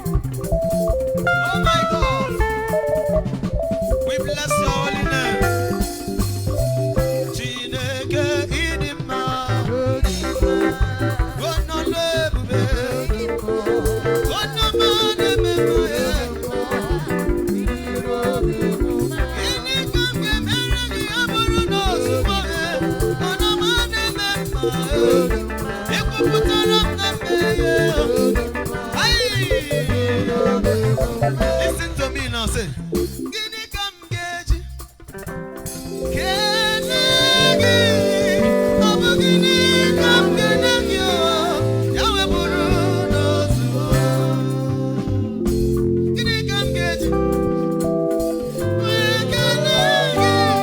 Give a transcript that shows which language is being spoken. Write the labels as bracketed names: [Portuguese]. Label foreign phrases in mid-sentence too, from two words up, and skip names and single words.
[English] Oh my God. We bless your holy name. [Igbo] Chineke, ị dị mma. Onye ọlụ ebube. Onye ọma na-eme mma, ị dị mma. Gịnị ka m ga-emere gị? Ọ bụrụ na ozugbo, onye ọma na-eme mma, ị kwupụtara m na mmehie. Ayi. [English] Listen to me now, say, [Igbo] gịnị ka m ga-eji kele gị? Ọ bụ gịnị ka m ga-enye gị, o? Ya wee bụrụ na ozugbo. Gịnị ka m ga-eji wee kele gị?